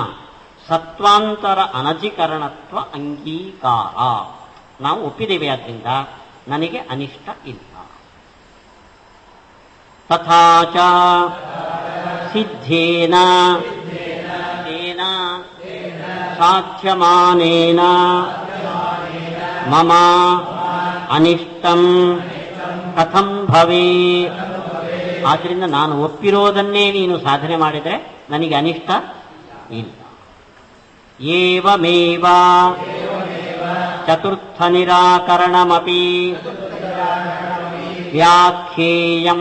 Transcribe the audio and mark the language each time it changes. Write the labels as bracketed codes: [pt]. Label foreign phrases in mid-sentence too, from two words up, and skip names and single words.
[kn] ಸತ್ವಾಂತರ ಅನಧಿಕರಣತ್ವ ಅಂಗೀಕಾರ ನಾವು ಒಪ್ಪಿದ್ದೇವೆ. ಆದ್ದರಿಂದ ನನಗೆ ಅನಿಷ್ಟ ಇಲ್ಲ. [sa] ತಥಾಚ ಸಿದ್ಧೇನ ಸಾಧ್ಯಮಾನೇನ ಮಮ ಅನಿಷ್ಟಂ ಕಥಂ ಭವೇ. [kn] ಆದ್ದರಿಂದ ನಾನು ಒಪ್ಪಿರೋದನ್ನೇ ನೀನು ಸಾಧನೆ ಮಾಡಿದರೆ ನನಗೆ ಅನಿಷ್ಟ ಇಲ್ಲ. [sa] ಏವಮೇವ ಚತುರ್ಥ ನಿರಾಕರಣಮಪಿ ವ್ಯಾಖ್ಯೇಯಂ.